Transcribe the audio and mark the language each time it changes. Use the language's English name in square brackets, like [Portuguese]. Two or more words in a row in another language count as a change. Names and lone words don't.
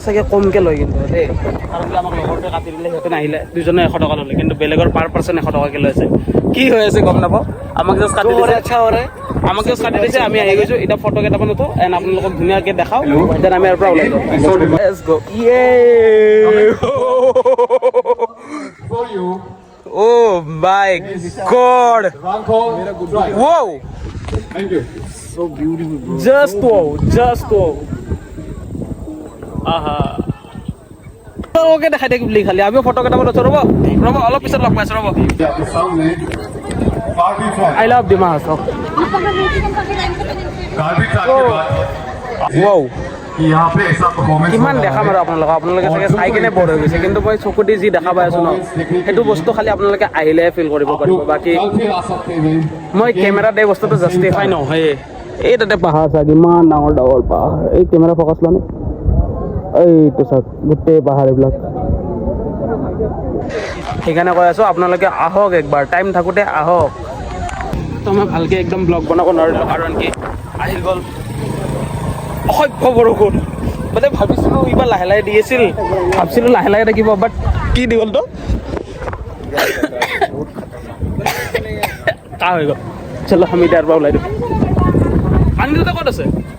[Assamese] চাগে কমকৈ লয় কিন্তু দেই কাৰণ আমাক লগৰটোৱে কাটি দিলে সিহঁতে নাহিলে দুজনে 100 টকা ল'লে কিন্তু বেলেগৰ [English] per person [Assamese] 100 টকাকৈ লৈ আছে কি হৈ আছে গম নাপাওঁ আমাক জাষ্ট কাটি দিছে আমাক জাষ্ট কাটি দিছে আমি আহি গৈছোঁ এতিয়া ফটো কেইটামান উঠো এণ্ড আপোনালোকক ধুনীয়াকৈ দেখাওঁ দেন আমি ইয়াৰ পৰা ওলাই যাওঁ [English] let's go Oh my God! Whoa! Thank you. So beautiful, bro. Just wow. [Assamese] আহা ওকে দেখাই থাকি বুলি খালি আমিও ফটো কেইটামান উঠো ৰ'ব অলপ পিছত লগ পাইছোঁ ৰ'ব [English] I love Dima Hasao [Assamese] ৱাও [Hindi] यहाँ पे ऐसा परफॉर्मेंस [Assamese] কিমান দেখাম আৰু আপোনালোকে চাগে চাই কিনে বৰ হৈ গৈছে কিন্তু মই চকু দি যি দেখা পাই আছোঁ ন সেইটো বস্তু খালি আপোনালোকে আহিলেহে ফিল কৰিব পাৰিব বাকী [Hindi] कल फिर आ सकते हैं [Assamese] মই কেমেৰাত এই বস্তুটো জাষ্টিফাই নহয়ে এই তাতে পাহাৰ চাগ ইমান ডাঙৰ ডাঙৰ পাহাৰ এই কেমেৰা ফ'কাছ লোৱা নে এইটো চাওক গোটেই পাহাৰ এইবিলাক সেইকাৰণে কৈ আছোঁ আপোনালোকে আহক একবাৰ টাইম থাকোঁতে আহক তো মই ভালকৈ একদম ব্লগ বনাব নোৱাৰিলোঁ কাৰণ কি আহি গ'ল অসভ্য বৰষুণ মানে ভাবিছিলোঁ এইবাৰ লাহে লাহে দি আছিল ভাবিছিলোঁ লাহে লাহে থাকিব বাট কি দি গ'লতো কা হৈ গ'ল চলো আমি তাৰ পৰা ওলাই দিওঁ পানী দুটা ক'ত আছে